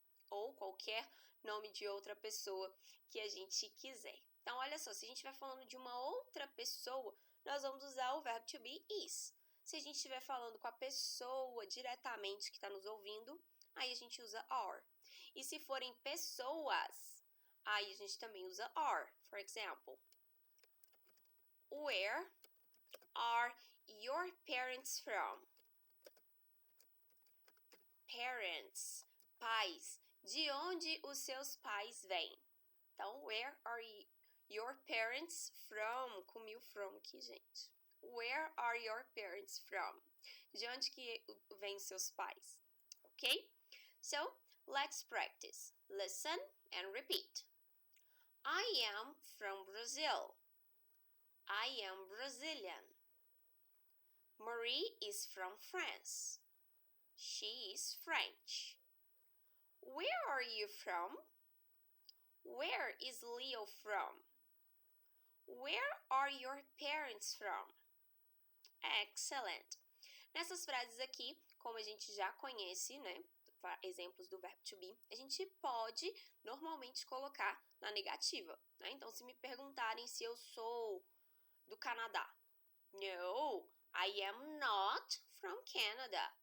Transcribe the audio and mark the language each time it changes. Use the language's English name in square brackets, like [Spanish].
[Portuguese] Ou qualquer nome de outra pessoa que a gente quiser. Então, olha só, se a gente estiver falando de uma outra pessoa, nós vamos usar o verbo to be is. Se a gente estiver falando com a pessoa diretamente que está nos ouvindo, aí a gente usa are. E se forem pessoas, aí a gente também usa are. [English] For example, where are your parents from? [Portuguese] Parents, pais. De onde os seus pais vêm? Então, [English] where are your parents from? [Portuguese] Comi o from aqui, gente. [English] Where are your parents from? [Portuguese] De onde que vêm seus pais? [English] Ok? So, let's practice. Listen and repeat. I am from Brazil. I am Brazilian. Marie is from France. She is French. Where are you from? Where is Leo from? Where are your parents from? Excellent! [Portuguese] Nessas frases aqui, como a gente já conhece, né? Exemplos do verbo to be, a gente pode normalmente colocar na negativa, né? Então, se me perguntarem se eu sou do Canadá, [English] no, I am not from Canada.